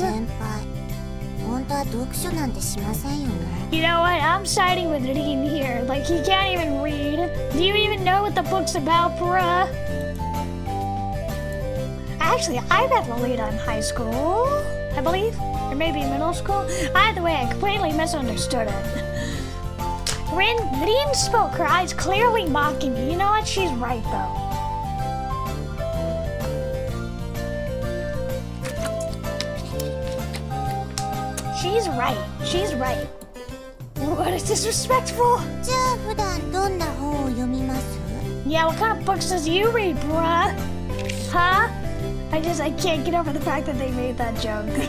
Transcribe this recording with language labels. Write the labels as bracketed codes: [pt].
[ja] 先輩、本当は読書なんてしませんよね。 [en] You know what? I'm siding with Dean here. Like, he can't even read. Do you even know what the book's about, bruh? Actually, I read Lolita in high school, I believe. Or maybe middle school. Either way, I completely misunderstood it. Rin spoke, her eyes clearly mocking me. You know what? She's right, though. She's right. What is disrespectful? [ja] じゃあ普段どんな本を読みます？ [en] Yeah, what kind of books does you read, bruh? Huh? I can't get over the fact that they made that joke.